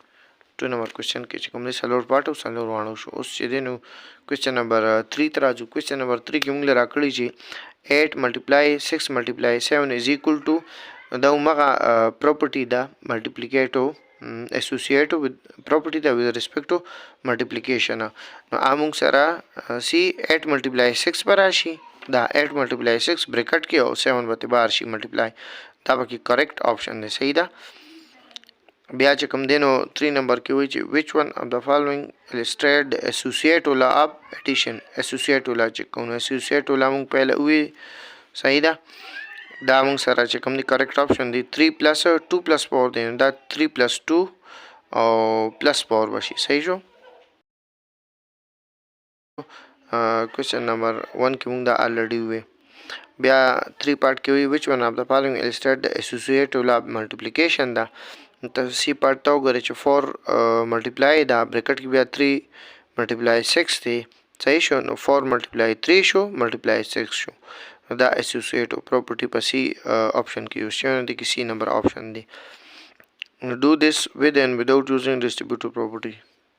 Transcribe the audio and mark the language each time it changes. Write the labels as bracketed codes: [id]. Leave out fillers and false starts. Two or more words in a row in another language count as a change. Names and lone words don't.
[ps] چې کوم دی څلور پارټ او څلور واړه شو اوس چې دی نو کوېشن نمبر 3 ته راځو کوېشن نمبر 3 کې موږ راکړی چې [en] 8 multiply 6 multiply 7 is equal to [ps] دا همغه پراپرټي ده [en] multiplicative associative with property [ps] ده [en] with respect to multiplication [ps] نو موږ سره سی [en] 8 multiply 6 [ps] به راشي دا [en] 8 multiply 6 [ps] بریکټ کې او 7 به بار شي ملټیپلای دا پکې [en] correct option [ps] دی صحیح ده بیا چې کوم دی نو 3 نمبر کې وایي چې [en] which one of the following illustrate the associative law of addition associative law [ps] چې کوم [en] associative law [ps] موږ پهله وی صحیح ده دا موږ سره چې کوم دی [en] correct option [ps] دی [en] 3 plus 2 plus 4 [ps] دی دا [en] 3 plus 2 [ps] او plus 4 بشي صحیح شو [en] question number 1 [ps] کې موږ دا already وی بیا 3 پارت کې وی [en] which one of the following illustrate the associative law of multiplication [ps] دا ته سی پارت ته وګورئ چې [en] 4 multiply [ps] دا بریکټ کې بیا [en] 3 multiply 6 [ps] دی صحیح شو نو [en] 4 multiply 3 [ps] شو [en] multiply 6 [ps] شو دا [en] associative property [ps] په سی آپشن کې یوز شوی دی کې [en] C number option [ps] دی [en] do this with and without using distributive property